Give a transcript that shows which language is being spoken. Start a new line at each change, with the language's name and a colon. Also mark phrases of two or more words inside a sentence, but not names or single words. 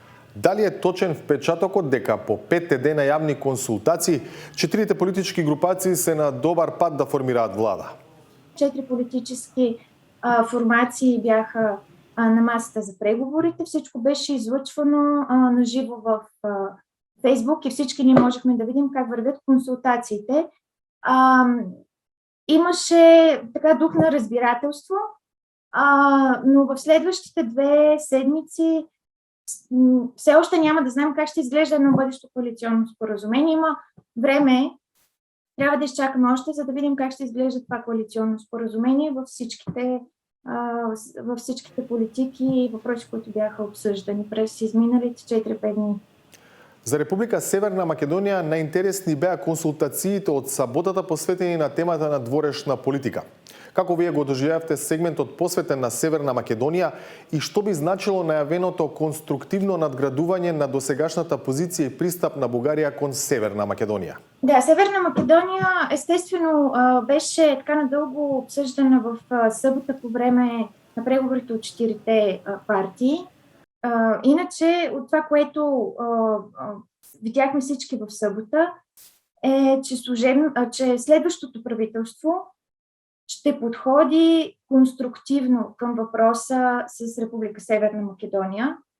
Macedonian: Дали е точен впечатокот дека по 5 дена јавни консултации, 4 политички групации се на добар пат да формираат влада?
Bulgarian: 4 политически формации бяха на масата за преговорите. Всичко беше излъчвано на живо в Фейсбук и всички ние можехме да видим как вървят консултациите. Имаше така дух на разбирателство, но в следващите 2 седмици все още няма да знаем как ще изглежда едно бъдещо коалиционно споразумение. Има време, трябва да изчакаме още, за да видим как ще изглежда това коалиционно споразумение във всичките политики и въпроси, които бяха обсъждани през изминалите 4-5 дни.
Macedonian: За Република Северна Македонија најинтересни беа консултациите од саботата посветени на темата на дворешна политика. Како вие го доживеавте сегментот посветен на Северна Македонија и што би значило најавеното конструктивно надградување на досегашната позиција и пристап на Бугарија кон Северна Македонија?
Bulgarian: Да, Северна Македония естествено беше така надълго обсъждана в събота по време на преговорите от 4-те партии. Иначе от това, което видяхме всички в събота, е, че следващото правителство ще подходи конструктивно към въпроса с Република Северна Македония.